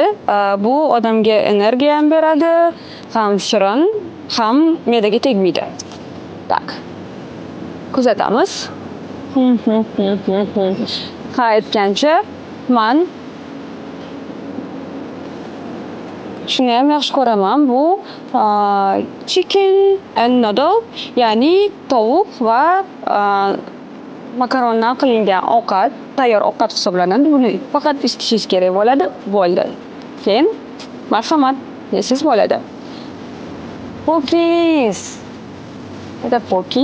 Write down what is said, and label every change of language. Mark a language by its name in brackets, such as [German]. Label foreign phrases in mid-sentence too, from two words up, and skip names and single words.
[Uzbek] Bu odamga energiya ham beradi, ham shirin, ham me'daga tegmaydi. Tak. Kuzatamiz. Ha, aytgancha, men shuni ham yaxshi ko'raman. [English] Bu chicken and noodle, [Uzbek] ya'ni tovuq va makarondan qilingan ovqat, tayyor ovqat hisoblanadi. Buni faqat isitishingiz kerak bo'ladi. Bo'ldi. Keyin marhamat, yesangiz bo'ladi. Pokis. Ada poki.